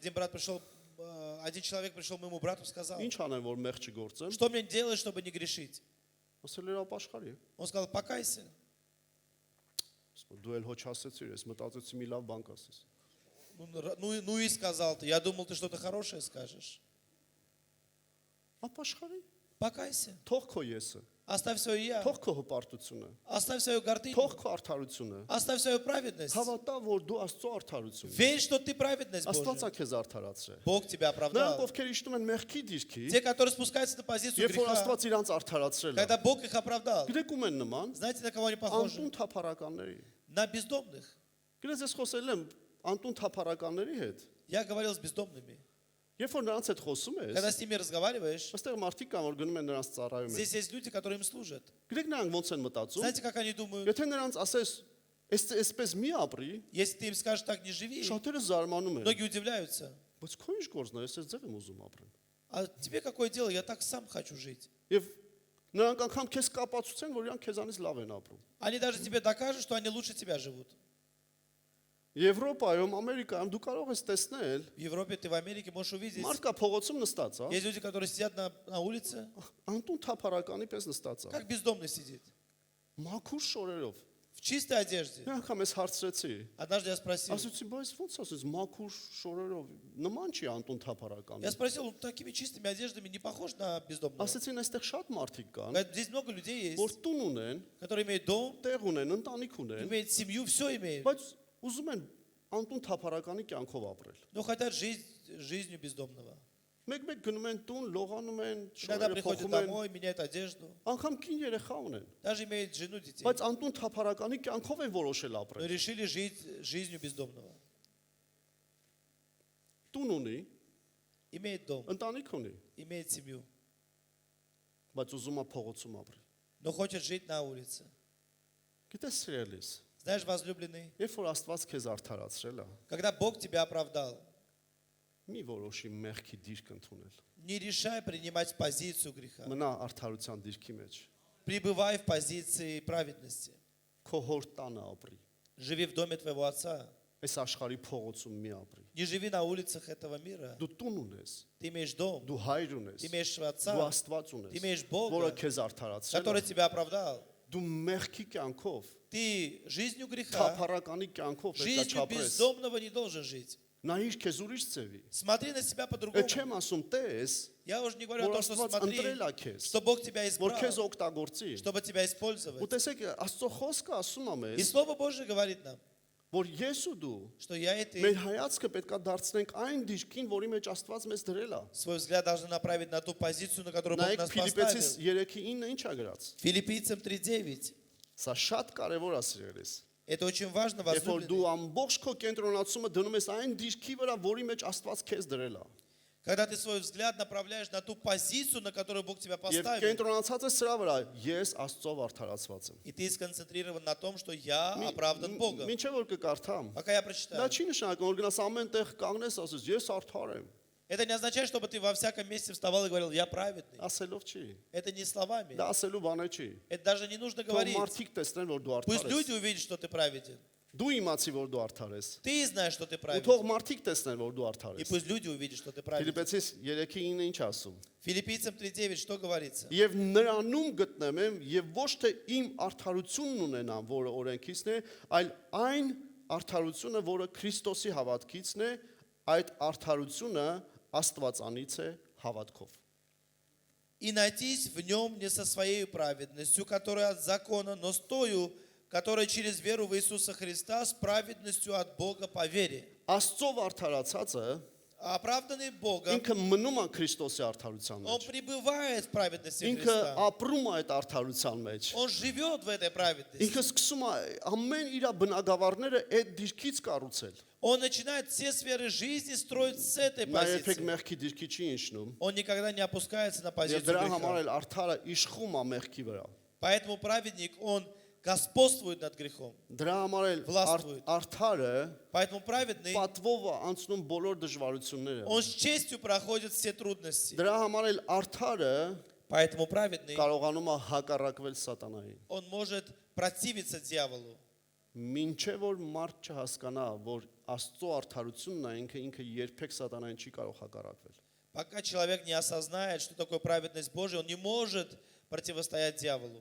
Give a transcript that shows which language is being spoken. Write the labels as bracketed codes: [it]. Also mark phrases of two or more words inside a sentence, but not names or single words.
[ru] Один человек пришел к моему брату и сказал, [hy] ինչ անեմ որ մեղ չգործեմ։ [ru] что мне делать, чтобы не грешить? [hy] Ասել էր ապաշխարի։ [ru] Он сказал, покайся. [hy] Դու էլ հոչ ասեցիր, ես մտածեցի մի լավ բան կասես։ [ru] Ну и сказал ты, я думал, ты что-то хорошее скажешь. [hy] Ապաշխարի։ [ru] Покайся. [hy] Թող քո եսը, [ru] Оставь свое я. [hy] թող քո հպարտությունը, [ru] Оставь свою гордыню. [hy] թող քո արդարությունը։ [ru] Оставь свою праведность. [hy] Հավատա որ դու Աստծո արդարություն ես։ [ru] Верь, что ты праведность [hy] Աստված [ru] Божья. [hy] է քեզ արդարացրել։ [ru] Бог тебя [hy] Նրանք [ru] оправдал. [hy] ովքեր իջնում են մեղքի դիրքի, [ru] Те, которые спускаются на позицию [hy] երբ որ [ru] греха, [hy] Աստված իրանց արդարացրել է, [ru] когда Бог их оправдал, [hy] գիտեք ում են նման, [ru] знаете, на кого они похожи? [hy] անտուն թափառականների։ [ru] На бездомных. [hy] Գիտես ես խոսել եմ անտուն թափառականների հետ։ [ru] Я говорил с бездомными. [hy] Երբ որ նրանց հետ խոսում [ru] Когда [hy] ես, [ru] с ними разговариваешь, [hy] այստեղ մարդիկ կան որ գնում են նրանց ծառայում են։ [ru] здесь есть люди, которые им служат. [hy] Գիտեք նրանք ոնց են մտածում։ [ru] Знаете, как они думают? [hy] Եթե նրանց ասես, այսպես մի ապրի, [ru] Если ты им скажешь, так не живи, [hy] շատերը զարմանում են։ [ru] многие удивляются. [hy] Բայց քո ինչ գործն է, ես այս ձև եմ ուզում ապրեմ։ [ru] А тебе какое дело? Я так сам хочу жить. [hy] Եվ նրանք անգամ քեզ կապացուցեն, որ իրանք քեզանից լավ են ապրում։ [ru] Они даже тебе докажут, что они лучше тебя живут. [hy] Եվրոպայում, Ամերիկայում դու կարող ես տեսնել, [ru] В Европе ты в Америке можешь увидеть. [hy] մարդ կա փողոցում նստած, հա, [ru] Есть люди, которые сидят на улице, [hy] անտուն թափառականի պես նստած, հա, [ru] как бездомный сидит. [hy] մաքուր շորերով։ [ru] В чистой одежде. [hy] Մի անգամ ես հարցրեցի, [ru] Однажды я спросил. [hy] ասեցի, բայց ո՞նց ասես մաքուր շորերով, նման չի անտուն թափառականի։ [ru] Я спросил, он такими чистыми одеждами не похож на бездомного. [hy] Ասեցին, այստեղ շատ մարդիկ կան, [ru] Говорит, здесь много людей [hy] որ [ru] есть, [hy] տուն ունեն, [ru] которые имеют дом, [hy] տեղ ունեն, ընտանիք ունեն, [ru] имеют семью, все имеют, [hy] բայց ուզում են անտուն թափառականի կյանքով ապրել։ [ru] но хотят жить жизнью бездомного. [hy] Մեկ-մեկ գնում են տուն, լողանում են, [ru] Иногда [hy] շորերը [ru] приходят [hy] փոխում են, [ru] домой, меняют одежду, [hy] անգամ կին երեխա ունեն, [ru] даже имеют жену, детей, [hy] բայց անտուն թափառականի կյանքով են որոշել [ru] но [hy] ապրել։ [ru] решили жить жизнью бездомного. [hy] Տուն ունի, [ru] Имеет дом, [hy] ընտանիք ունի, [ru] имеет семью, [hy] բայց ուզում է փողոցում ապրել։ [ru] но хочет жить на улице. [hy] Գիտես սիրելիս, [ru] Знаешь, возлюбленный, [hy] երբ որ Աստված քեզ արդարացրել է, [ru] когда Бог тебя оправдал, [hy] մի որոշի մեղքի դիրք ընդունել։ [ru] не решай принимать позицию греха. [hy] Մնա արդարության դիրքի մեջ։ [ru] Пребывай в позиции праведности. [hy] Քո հոր տանը ապրի։ [ru] Живи в доме твоего отца. [hy] Այս աշխարհի փողոցում մի ապրի։ [ru] Не живи на улицах этого мира. [hy] Դու տուն ունես, [ru] Ты имеешь дом, [hy] դու հայր ունես, [ru] ты имеешь [hy] դու [ru] отца, [hy] Աստված [ru] ты [hy] ունես, [ru] имеешь [hy] որը [ru] Бога, [hy] քեզ արդարացրել [ru] который [hy] է։ [ru] тебя оправдал. [hy] Դու մեղքի կյանքով, [ru] Ты жизнью греха, [hy] թափառականի կյանքով պետք է [ru] жизнью [hy] չապրես։ [ru] бездомного не должен жить. [hy] Նայիր քեզ ուրիշ ձևի։ [ru] Смотри на себя [hy] Այդ [ru] по-другому. [hy] չեմ ասում տես, [ru] Я уже не говорю о [hy] որ [ru] том, что [hy] Աստված [ru] смотри, [hy] ընտրել է քեզ, [ru] что Бог тебя [hy] որ քեզ [ru] избрал, [hy] օգտագործի։ [ru] чтобы тебя [hy] Ու [ru] использовать. [hy] տեսեք, Աստծո խոսքը ասում է [ru] И [hy] մեզ, [ru] Слово Божье говорит нам, [hy] որ ես ու դու [ru] что я и ты [hy] մեր հայացքը պետք է դարձնենք այն դիրքին, որի մեջ Աստված մեզ դրել է։ [ru] свой взгляд должны направить на ту позицию, на которую Бог [hy] Նայեք [ru] нас [hy] Ֆիլիպեցիս [ru] поставил. [hy] 3:9 ինչ է գրած։ [ru] Филиппийцам 3:9. [hy] Սա շատ կարևոր է սիրելիս։ [ru] Это очень важно, [hy] Երբ որ [ru] возлюбленный. [hy] դու ամբողջ քո կենտրոնացումը դնում ես այն դիրքի վրա, որի մեջ Աստված քեզ դրել է։ [ru] Когда ты свой взгляд направляешь на ту позицию, на которую Бог тебя [hy] Եվ [ru] поставил, [hy] կենտրոնացած ես սրա վրա, ես Աստծով արդարացված եմ։ [ru] и ты сконцентрирован на том, что я оправдан Богом. [hy] Մինչև որ կկարդամ։ [ru] Пока я [hy] Դա [ru] прочитаю. [hy] չի նշանակում, որ գնաս ամեն տեղ կանգնես, ասես, ես արդար եմ։ [ru] Это не означает, чтобы ты во всяком месте вставал и говорил, я праведный. [hy] Ասելով չի։ [ru] Это не словами. [hy] Դա ասելու բանը չի։ [ru] Это даже не нужно [hy] Թող [ru] говорить. [hy] մարդիկ տեսնեն, որ դու [ru] Пусть [hy] արդար [ru] люди [hy] ես։ [ru] увидят, что ты праведен. [hy] Դու իմացի, որ դու արդար ես։ [ru] Ты знаешь, что ты [hy] Ու թող [ru] праведен. [hy] մարդիկ տեսնեն, որ դու արդար [ru] И [hy] ես։ [ru] пусть люди увидят, что ты праведен. [hy] Ֆիլիպեցիս 3:9 ինչ ասում։ [ru] Филиппийцам 3:9 что говорится? [hy] Եվ նրանում գտնեմ եմ եւ ոչ թե իմ արդարությունն ունենամ, որը օրենքիցն է, այլ այն արդարությունը, որը Քրիստոսի հավատքիցն է, այդ արդարությունը Աստվածանից է հավատքով։ [ru] И найтись в нем не со своей праведностью, которая от закона, но с тою, которая через веру в Иисуса Христа, с праведностью от Бога по вере. [hy] Աստծով արդարացածը [ru] А оправданный Богом, [hy] ինքը մնում է Քրիստոսի արդարության [ru] он [hy] մեջ։ [ru] пребывает в праведности [hy] Ինքը [ru] Христа. [hy] ապրում է այդ արդարության մեջ։ [ru] Он живет в этой праведности. [hy] Ինքը սկսում է ամեն իր բնագավառները այդ դիրքից կառուցել։ [ru] Он начинает все сферы жизни строить с этой [hy] Նա երբեք [ru] позиции. [hy] մեղքի դիրքի չի իջնում։ [ru] Он никогда не опускается на [hy] Եվ [ru] позицию [hy] դրա համար [ru] греха. [hy] էլ արդարը իշխում է մեղքի վրա։ [ru] Поэтому праведник, он господствует над грехом. [hy] Դրա համար էլ Վլաստվույթ։ արդարը [ru] Поэтому праведный, [hy] պատվով է անցնում բոլոր դժվարությունները։ [ru] он с честью проходит все трудности. [hy] Դրա համար էլ արդարը [ru] Поэтому праведный, [hy] կարողանում է հակառակվել սատանային։ [ru] он может противиться дьяволу. [hy] Մինչև որ մարդ չհասկանա, որ Աստծո արդարությունն է, ինքը երբեք սատանային չի կարող հակառակվել։ [ru] Пока человек не осознает, что такое праведность Божия, он не может противостоять дьяволу.